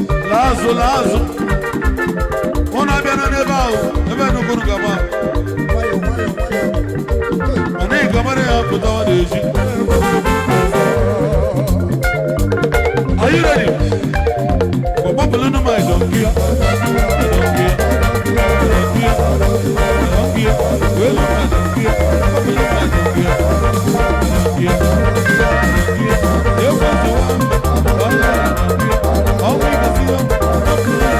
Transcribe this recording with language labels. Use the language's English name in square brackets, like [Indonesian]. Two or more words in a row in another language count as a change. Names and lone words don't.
[Igbo] Laa azụ, laa azụ. Unu abịana n'ebe ahụ, ebe nnukwu unu ga-agba. Mana ị ga-amara ya pụta ọ na-eji. [English] Are you ready? For Babylon, my donkey. Donkey. Donkey. Donkey. Well, my donkey. Babylon, my donkey. Donkey. Donkey. You want to, all we can see, donkey.